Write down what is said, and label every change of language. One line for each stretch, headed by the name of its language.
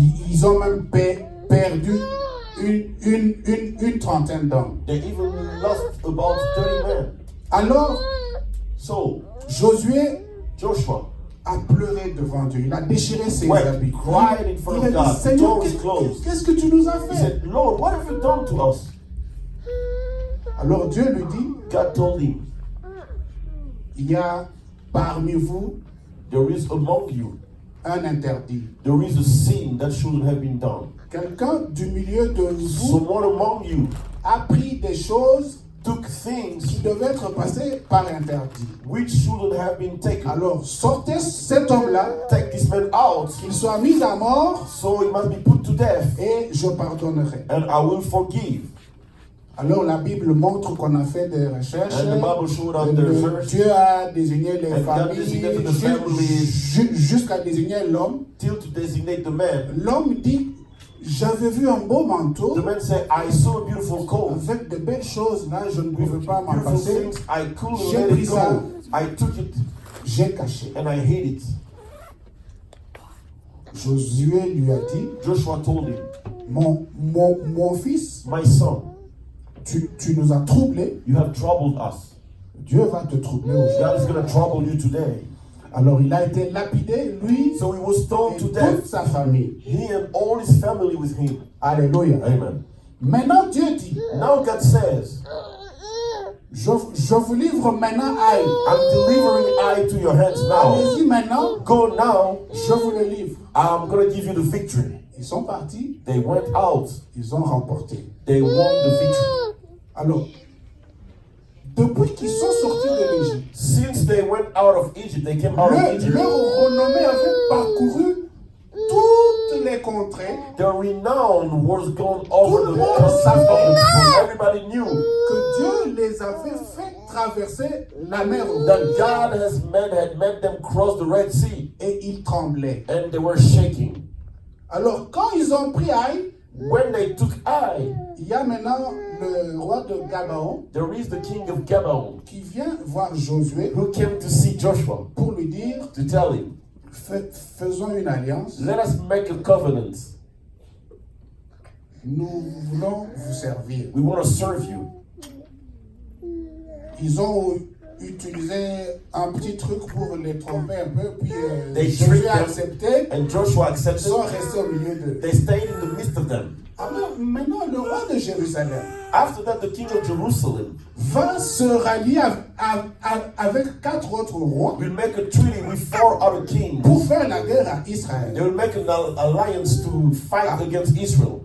French: Ils ont même perdu une trentaine d'hommes.
English: They even lost about 30 men.
French: Alors,
English: So
French: Josué
English: Joshua
French: a pleuré devant Dieu. Il a déchiré ses
English: wept,
French: habits.
English: cried in front
French: Il a
English: of
French: dit,
English: God,
French: Seigneur,
English: tore his clothes.
French: qu'est-ce que tu nous as
English: He
French: fait?
English: said, Lord, what have you done to us?
French: Alors Dieu lui dit,
English: God told him,
French: il y a parmi vous
English: there is among you,
French: un interdit.
English: there is a sin that shouldn't have been done.
French: Quelqu'un du milieu de vous
English: Someone among you
French: a pris des choses
English: took things
French: qui devaient être passées par interdit.
English: which shouldn't have been taken.
French: Alors sortez cet homme-là,
English: Take this man out,
French: qu'il soit mis à mort
English: so he must be put to death,
French: et je pardonnerai.
English: and I will forgive.
French: Alors la Bible montre qu'on a fait des recherches.
English: And the Bible showed us the research
French: Dieu a désigné les
English: And God
French: familles
English: designated the families.
French: jusqu'à désigner l'homme.
English: till to designate the man.
French: L'homme dit, j'avais vu un beau manteau
English: The man said, I saw a beautiful coat.
French: avec de belles choses. Là, je ne pouvais pas m'en
English: Beautiful
French: passer.
English: things, I couldn't
French: J'ai
English: let
French: pris
English: it
French: ça.
English: go. I took it
French: J'ai caché.
English: and I hid it.
French: Josué lui a dit,
English: Joshua told him,
French: mon fils,
English: my son,
French: tu nous as troublés.
English: you have troubled us.
French: Dieu va te troubler aujourd'hui.
English: God is going to trouble you today.
French: Alors il a été lapidé, lui
English: So he was
French: et
English: stoned to
French: toute
English: death.
French: sa famille.
English: He and all his family with him.
French: Alléluia.
English: Amen.
French: Maintenant Dieu dit,
English: Now God says,
French: je vous livre maintenant Aïe.
English: I'm delivering I to your hands now.
French: Allez-y maintenant,
English: Go now.
French: je vous le livre.
English: I'm going to give you the victory.
French: Ils sont partis,
English: They went out.
French: ils ont remporté.
English: They won the victory.
French: Alors, depuis qu'ils sont sortis de l'Égypte,
English: Since they went out of Egypt, they came out of Egypt.
French: leur renommée avait parcouru toutes les contrées
English: Their renown was gone over
French: Tout
English: the
French: le monde
English: countries
French: savait.
English: of the world. Everybody knew
French: que Dieu les avait fait traverser la mer Rouge.
English: that God had made them cross the Red Sea,
French: Et ils tremblaient.
English: and they were shaking.
French: Alors, quand ils ont pris Aïe,
English: When they took Ai,
French: il y a maintenant le roi de Gabaon
English: there is the king of Gabaon
French: qui vient voir Josué
English: who came to see Joshua
French: pour lui dire,
English: to tell him,
French: faisons une alliance,
English: let us make a covenant.
French: nous voulons vous servir.
English: We want to serve you.
French: Ils ont utilisé un petit truc pour les tromper un peu, puis
English: They
French: Josué
English: tricked
French: a
English: them.
French: accepté,
English: And Joshua
French: ils
English: accepted.
French: sont restés au milieu d'eux.
English: They stayed in the midst of them.
French: Alors maintenant, le roi de Jérusalem
English: After that, the king of Jerusalem
French: va se rallier avec 4 autres rois
English: will make a treaty with 4 other kings.
French: pour faire la guerre à
English: They
French: Israël.
English: will make an alliance to fight against Israel.